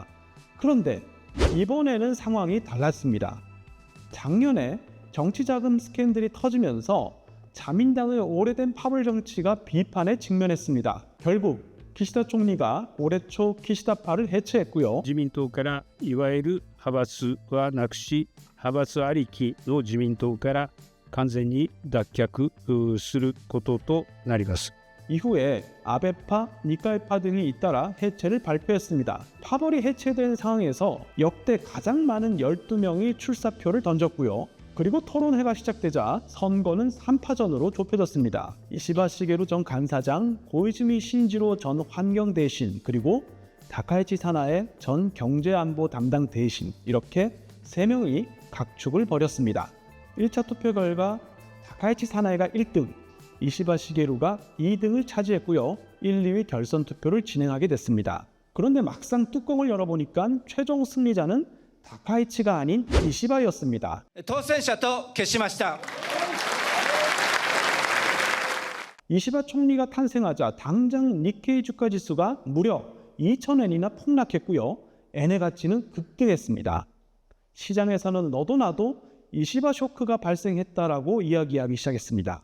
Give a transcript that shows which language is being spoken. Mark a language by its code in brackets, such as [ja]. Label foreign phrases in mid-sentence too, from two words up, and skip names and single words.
[ko] 그런데 이번에는 상황이 달랐습니다. 작년에 정치자금 스캔들이 터지면서 자민당의 오래된 파벌 정치가 비판에 직면했습니다. 결국 기시다 총리가 올해 초 기시다파를 해체했고요. [ja] 自民党からいわゆる派閥はなくし、派閥ありきの自民党から完全に脱却することとなります。 [ko] 이후에 아베파, 니카이파 등이 잇따라 해체를 발표했습니다. 파벌이 해체된 상황에서 역대 가장 많은 12명이 출사표를 던졌고요. 그리고 토론회가 시작되자 선거는 3파전으로 좁혀졌습니다. 이시바 시게루 전 간사장, 고이즈미 신지로 전 환경대신, 그리고 다카이치 사나의 전 경제안보 담당 대신, 이렇게 3명이 각축을 벌였습니다. 1차 투표 결과 다카이치 사나이가 1등, 이시바 시게루가 2등을 차지했고요. 1, 2위 결선 투표를 진행하게 됐습니다. 그런데 막상 뚜껑을 열어보니까 최종 승리자는 다카이치가 아닌 이시바였습니다. [ja] 当選者と決しました。 [ko] 이시바 총리가 탄생하자 당장 니케이 주가 지수가 무려 2,000엔이나 폭락했고요. 엔의 가치는 급등했습니다. 시장에서는 너도 나도 이시바 쇼크가 발생했다라고 이야기하기 시작했습니다.